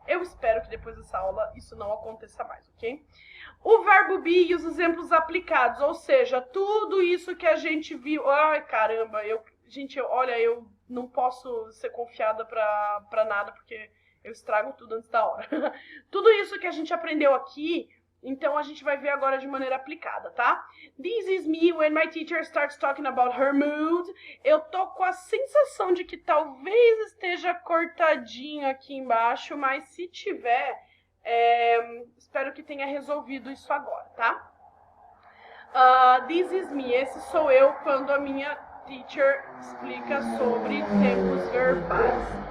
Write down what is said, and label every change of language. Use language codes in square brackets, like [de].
[pt] Eu espero que depois dessa aula isso não aconteça mais, ok? O verbo be e os exemplos aplicados, ou seja, tudo isso que a gente viu... Ai, caramba, olha, eu não posso ser confiada pra nada, porque eu estrago tudo antes da hora. Tudo isso que a gente aprendeu aqui, então a gente vai ver agora de maneira aplicada, tá? [en] This is me when my teacher starts talking about her mood. [pt] Eu tô com a sensação de que talvez esteja cortadinho aqui embaixo, mas se tiver... espero que tenha resolvido isso agora, tá? [en] This is me, [pt] esse sou eu quando a minha teacher explica sobre tempos verbais.